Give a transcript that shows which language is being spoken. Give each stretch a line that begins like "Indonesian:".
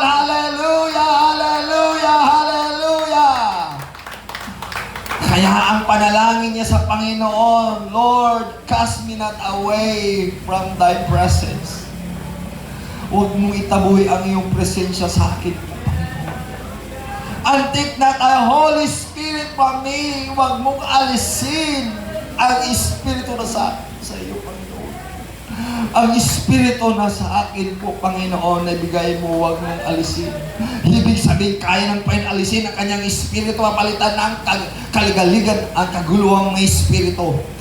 Filipino: Hallelujah! Hallelujah! Hallelujah! Kaya ang panalangin niya sa Panginoon,
English: Lord, cast me not away from Thy presence.
Filipino: Huwag mong itaboy ang iyong presensya sa akin, Panginoon.
English: And take not thy Holy Spirit from me.
Filipino: Huwag mong alisin ang Espiritu na sa iyo, Panginoon. Ang Espiritu na sa akin po, Panginoon, na bigay mo, huwag mong alisin. Ibig sabihin, kaya ng Panginoon alisin ang kanyang Espiritu, mapalitan ng kaligaligan, ang kaguluhang may Espiritu.